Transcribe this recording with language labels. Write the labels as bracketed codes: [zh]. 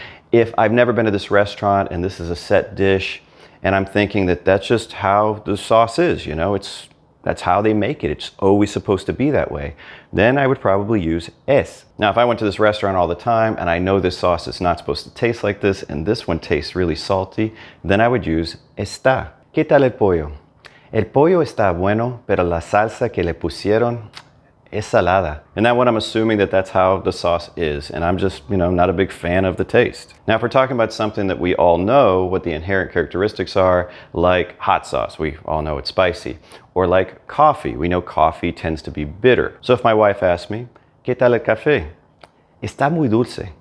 [en] If I've never been to this restaurant and this is a set dish and I'm thinking that that's just how the sauce is, you know, that's how they make it. It's always supposed to be that way. Then I would probably use es. Now, if I went to this restaurant all the time and I know this sauce is not supposed to taste like this and this one tastes really salty, then I would use está. [es] ¿Qué tal el pollo? El pollo está bueno, pero la salsa que le pusieron es salada. [en] And that one, I'm assuming that that's how the sauce is. And I'm just, you know, not a big fan of the taste. Now, if we're talking about something that we all know what the inherent characteristics are, like hot sauce, we all know it's spicy. Or like coffee, we know coffee tends to be bitter. So if my wife asks me, [es] ¿Qué tal el café? Está muy dulce.